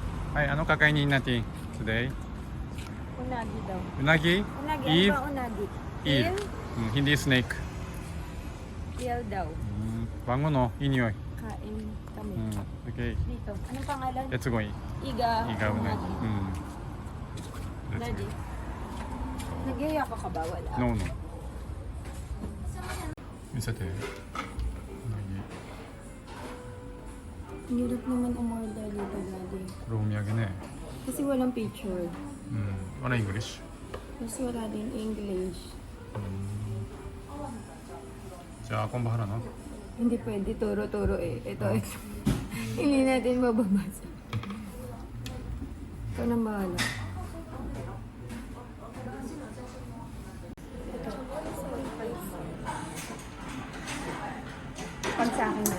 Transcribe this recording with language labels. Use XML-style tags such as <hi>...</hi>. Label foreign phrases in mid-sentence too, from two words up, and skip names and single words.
<tl>Hi, ano kakainin natin today? Unagi daw. Unagi? Unagi, Eel? ano ba unagi? Eel. Hindi snake. Eel daw. Bango no? Inyoy. Kain kami. Okay. Dito. Anong pangalan?</tl> <en>Let's go.</en> <tl>Iga. Iga unagi. Unagi. Nagyaya ka ba? Wala.</tl> <en>No, no.</en> <ja>見せて。</ja> <tl>Hirap naman umorder dito, Daddy.</tl> <ja>これお土産ね。</ja> <tl>Kasi walang picture. Wala English. Kasi wala din English.</tl> <ja>じゃあ、今度原な。</ja> <tl>Hindi pwede turo-turo eh. Ito. Hindi natin mababasa. Ikaw nang bahala. Pag sa akin na.</tl>